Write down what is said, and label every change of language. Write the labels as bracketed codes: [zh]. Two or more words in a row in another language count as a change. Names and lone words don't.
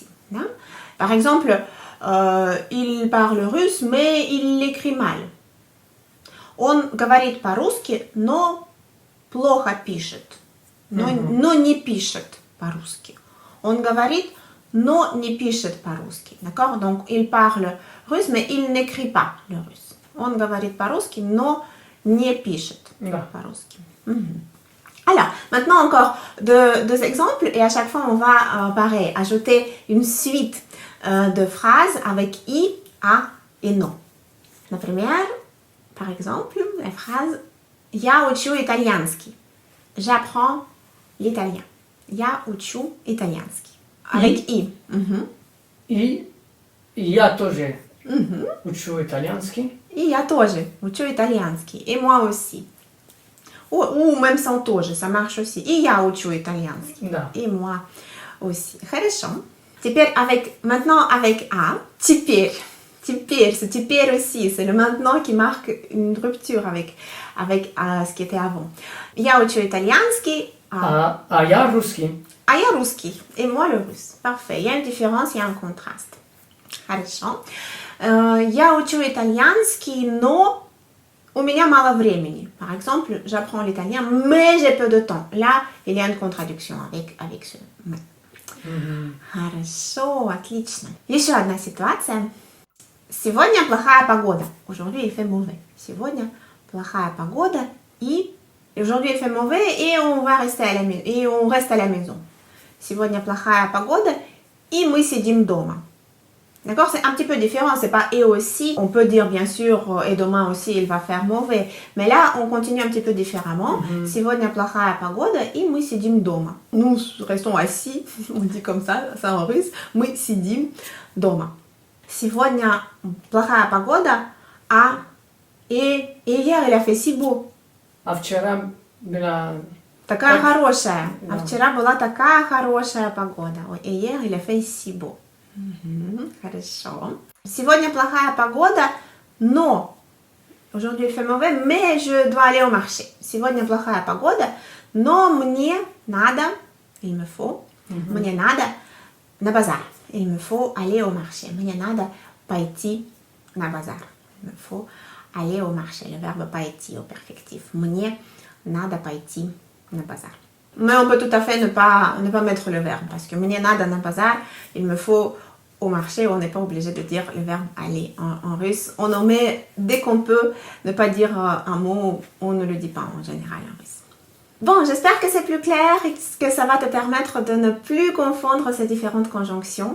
[fr] Hein? Par exemple, il parle russe, mais il l'écrit mal. [ru] Он говорит по-русски, но плохо пишет. Но не пишет по-русски. Он говорит, но не пишет по-русски. [fr] D'accord? Donc, il parle russe, mais il n'écrit pas le russe. [ru] Он говорит по-русски, но не пишет. Да. По-русски. [fr] Alors, maintenant encore deux exemples et à chaque fois on va, pareil, ajouter une suite de phrases avec i, a et non. Например, par exemple, la phrase [ru] Я учу итальянский. [fr] J'apprends l'italien. [ru] Я учу итальянский. [fr] Avec i. [ru] И я тоже учу итальянский. И я тоже учу итальянский. [fr] Et moi aussi. Ou même sans тоже, ça marche aussi. [ru] И я учу итальянский. Да. [fr] Et moi aussi. [ru] Хорошо. Теперь [fr] maintenant avec A. [ru] Теперь. Теперь, [fr] c'est теперь aussi. C'est le maintenant qui marque une rupture avec ce qui était avant. [ru] Я учу итальянский. А я русский. А я русский. [fr] Et moi le russe. Parfait. Il y a une différence, il y a un contraste. [ru] Хорошо. Я учу итальянский, но у меня мало времени. [fr] Par exemple, j'apprends l'italien, mais j'ai peu de temps. Là, il y a une contradiction avec ce mais. [ru] Хорошо, отлично. Еще одна ситуация. Сегодня плохая погода. [fr] Aujourd'hui, il fait mauvais. [ru] Сегодня плохая погода и [fr] aujourd'hui, il fait mauvais et on va rester à la maison. Et on reste à la maison. [ru] Сегодня плохая погода и мы сидим дома. [fr] D'accord, c'est un petit peu différent, c'est pas et aussi. On peut dire bien sûr et demain aussi il va faire mauvais, mais là on continue un petit peu différemment. [ru] Сегодня плохая погода и мы сидим дома. [fr] Nous restons assis, on dit comme ça en russe. [ru] Мы сидим дома. Сегодня плохая погода, [fr] et hier il a fait si beau. [ru] А вчера была... Такая хорошая. Да. А вчера была такая хорошая погода. [fr] Et hier il a fait si beau. [ru] Хорошо. Сегодня плохая погода, но [fr] aujourd'hui il fait mauvais, mais je dois aller au marché. [ru] Сегодня плохая погода, но мне надо, [fr] il me faut, [ru] мне надо на базар. [fr] Il me faut aller au marché. [ru] Мне надо пойти на базар. [fr] Il me faut aller au marché. Le verbe пойти au perfectif. [ru] Мне надо пойти на базар. [fr] Mais on peut tout à fait ne pas mettre le verbe parce que [ru] мне надо на базар, [fr] il me faut au marché, on n'est pas obligé de dire le verbe aller en russe. On en met dès qu'on peut ne pas dire un mot, on ne le dit pas en général en russe. Bon, j'espère que c'est plus clair et que ça va te permettre de ne plus confondre ces différentes conjonctions.